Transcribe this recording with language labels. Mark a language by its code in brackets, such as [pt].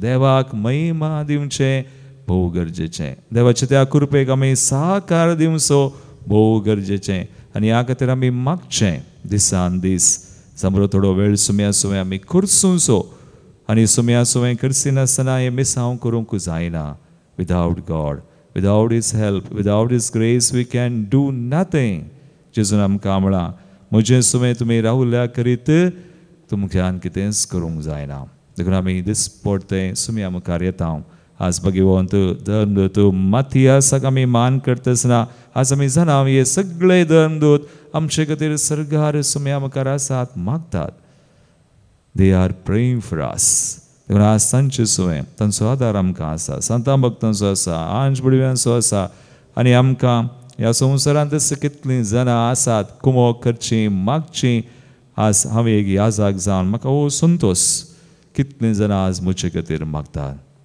[kok] देवाक महिमा दिवचें भोव गरजेचें. देवाच्या त्या कृपेक आमी सहकार दिवचो भोव गरजेचें. आनी ह्या खातीर आमी मागचें दिसान दीस समरो थोडो वेळ सुम्या सुवें आमी करसूंचो. आनी सुम्या सुवें करची नासतना हें मिसांव करूंक जायना. [en] Without God, without his help, without his grace we can do nothing. [kok] जेजून आमकां म्हळां, म्हजें सुवें तुमी रावल्या करीत तुमच्यान कितेंच करूंक जायना. देखून आमी दिसपट तें सुम्या मुखार येता. आज भगवंत धर्मदूत मत्तियासाक आमी मान करतना आज आमी जाणा हे सगळे धर्मदूत आमचे खातीर सर्गार सुम्या मुखार आसात, मागतात. [en] They are praying for us. [kok] देखून आज तांचे सुवें, तांचो आदार आमकां आसा, संतां भक्तांचो आसा, आंज बुडव्यांचो आसा. आनी आमकां ह्या संवसारांत कितलीं जाणां आसात कुमोक करची, मागची. आज हांवें एक याजाक जावन म्हाका हो संतोश, कितलीं जाणां आज म्हजे खातीर मागतात.